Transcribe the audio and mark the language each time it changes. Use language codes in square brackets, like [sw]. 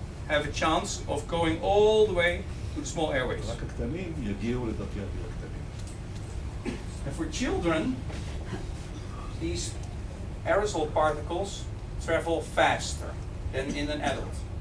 [en] have a chance of going all the way to the small airways. [he] רק הקטנים יגיעו לדרכי האוויר הקטנים. [en] And for children, these aerosol particles travel faster than in an adult.